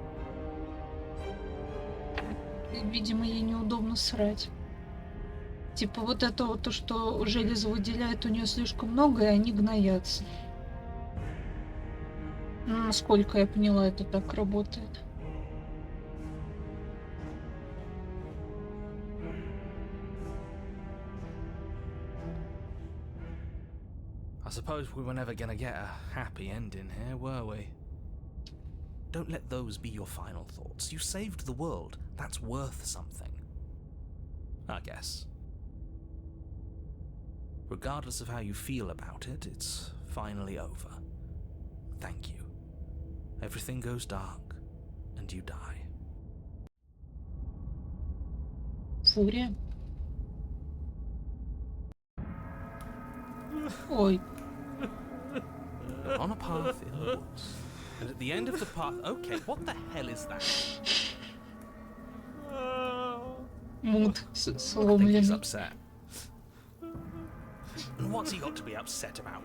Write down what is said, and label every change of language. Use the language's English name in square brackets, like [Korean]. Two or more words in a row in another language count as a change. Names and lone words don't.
[Russian] И, видимо, ей неудобно срать. Типа вот это вот то, что железо выделяет у нее слишком много, и они гноятся. Ну, насколько я поняла, это так работает. [English] I suppose we were never gonna get a happy ending here, were we? Don't let those be your final thoughts. You saved the world. That's worth something. I guess. Regardless of how you feel about it, it's finally over. Thank you. Everything goes dark, and you die. [Russian] Фурия. Ой. [English] You're on a path in the woods, and at the end of the path... Okay, what the hell is that? Мут I think he's [Russian] сломленный. [English] upset. And what's he got to be upset about?